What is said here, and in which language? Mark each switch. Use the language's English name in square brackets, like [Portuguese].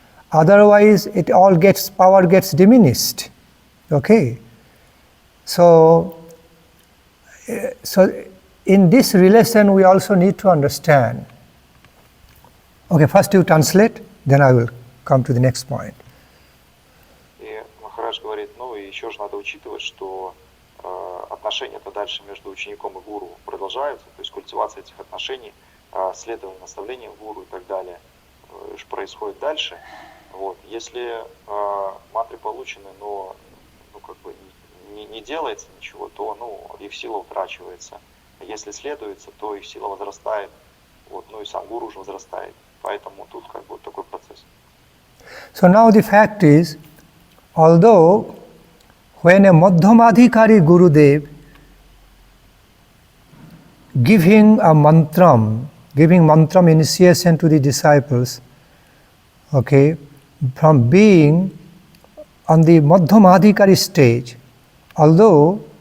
[English] Otherwise, power gets diminished. Okay. So in this relation, we also need to understand. Okay, first you translate, then I will come to the next point. [Russian] И Махарадж говорит, ну и еще же надо учитывать, что отношения-то дальше между учеником и гуру продолжаются, то есть культивация этих отношений, следование наставлениям гуру и так далее происходит дальше. Вот. Если мантры получены, но как бы не делается ничего, то их сила утрачивается. Если следуется, то их сила возрастает, вот, ну и сам гуру уже возрастает. Поэтому тут как бы такой процесс. [English] So now the fact is, although when a madhyama adhikari Gurudev giving mantram initiation to the disciples, okay, from being on the madhyama adhikari stage, although